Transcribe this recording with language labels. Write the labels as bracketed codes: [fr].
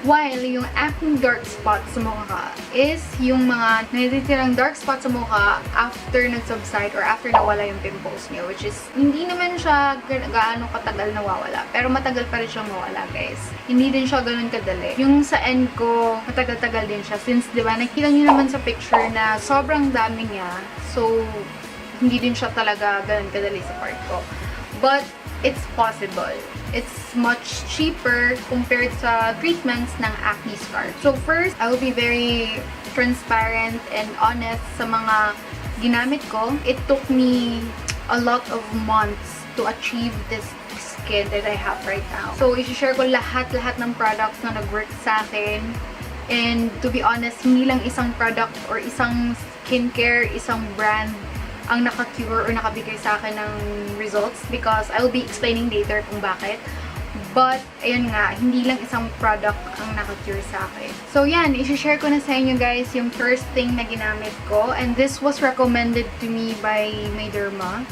[tl] While yung acne dark spots sa mukha is yung mga natitirang dark spots sa mukha after nag-subside or after nawala yung pimples niya, which is hindi naman siya gaano katagal nawawala. Pero matagal pa rin siyang mawala, guys. Hindi din siya ganun kadali. Yung sa end ko, matagal-tagal din siya. Since, di ba, nakita niyo naman sa picture na sobrang dami niya. So, hindi din siya talaga ganun kadali sa part ko. [en] But, it's possible. It's much cheaper compared sa treatments ng acne scars. So, first, I will be very transparent and honest [tl] sa mga ginamit ko. [en] It took me a lot of months to achieve this skin that I have right now. [tl] So, i-share ko lahat ng products na nag-work sa akin. [en] And to be honest, [tl] hindi lang isang product or isang skincare, isang brand ang naka-cure or nakabigay sa akin ng results, [en] because I will be explaining later [tl] kung bakit. But, ayun nga, hindi lang isang product ang naka-cure sa akin. So, yan, i-share ko na sa inyo guys yung first thing na ginamit ko. [en] And this was recommended to me by my derma.